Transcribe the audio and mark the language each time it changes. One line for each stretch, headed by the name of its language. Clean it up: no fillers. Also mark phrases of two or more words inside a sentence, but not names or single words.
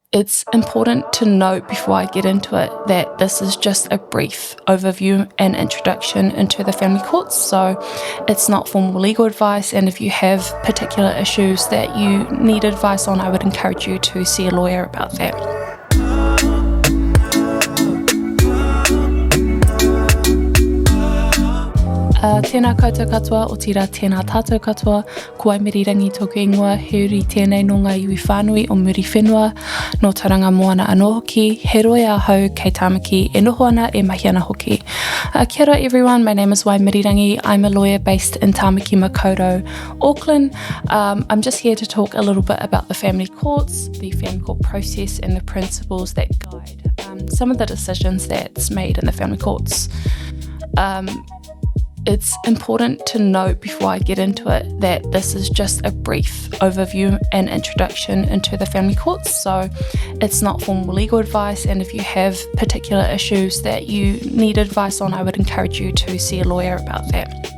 English: It's important to note before I get into it that this is just a brief overview and introduction into the family courts, so it's not formal legal advice, and if you have particular issues that you need advice on, I would encourage you to see a lawyer about that.
Māori: Tēnā koutou katoa, o tira tēnā tātou katoa, ko Waimirirangi tōku ingoa, he uri tēnei no ngā iwi whānui o muri whenua, no taranga moana anō hoki, he roi a hau kei tāmaki, e noho ana e mahi ana hoki. Kia ora
English: everyone, my name is Waimirirangi. I'm a lawyer based in Tāmaki Makaurau, Auckland. I'm just here to talk a little bit about the family courts, the family court process and the principles that guide some of the decisions that's made in the family courts. It's important to note before I get into it that this is just a brief overview and introduction into the family courts, so it's not formal legal advice, and if you have particular issues that you need advice on, I would encourage you to see a lawyer about that.